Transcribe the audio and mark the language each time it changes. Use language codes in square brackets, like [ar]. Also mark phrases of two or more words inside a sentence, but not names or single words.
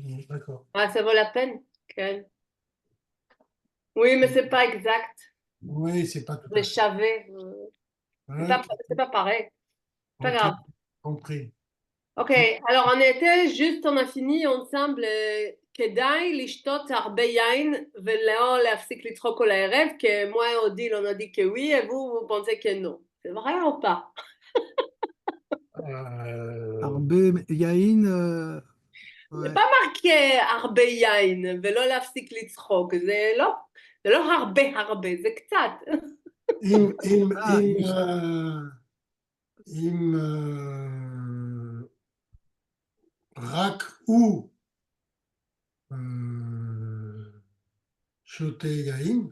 [fr] D'accord. Ah, ça vaut la peine. Okay. Oui, mais c'est pas exact. Oui, c'est pas tout Les à fait. chavets. Ok, C'est pas pareil. Pas ok, grave. compris. Ok, alors on a fini ensemble. [he] כדאי לשתות הרבה יין ולא להפסיק לצחוק כל הערב, [fr] que moi et Odile on a dit que oui et vous pensez que non. C'est vrai ou pas? [he] הרבה יין, זה [fr] pas marqué [he] הרבה יין ולא להפסיק לצחוק, זה לא הרבה, זה קצת. רק הוא שותה יין,